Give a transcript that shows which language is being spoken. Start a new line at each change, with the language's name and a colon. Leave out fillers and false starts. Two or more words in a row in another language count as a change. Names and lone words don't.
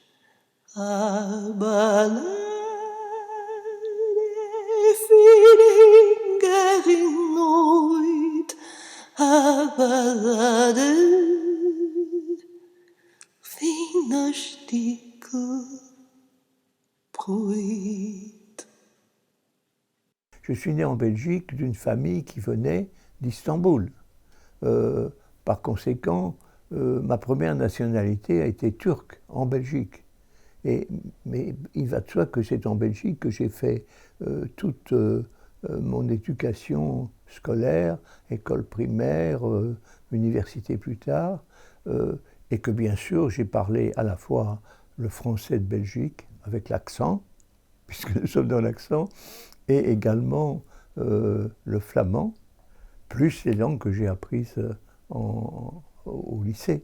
French: aber lade, Finger in Neut, aber lade, Finger sticke, Bruit. Je suis né en Belgique d'une famille qui venait d'Istanbul. Par conséquent, ma première nationalité a été turque en Belgique. Mais il va de soi que c'est en Belgique que j'ai fait toute mon éducation scolaire, école primaire, université plus tard, et que bien sûr j'ai parlé à la fois le français de Belgique avec l'accent, puisque nous sommes dans l'accent, et également le flamand, plus les langues que j'ai apprises au lycée.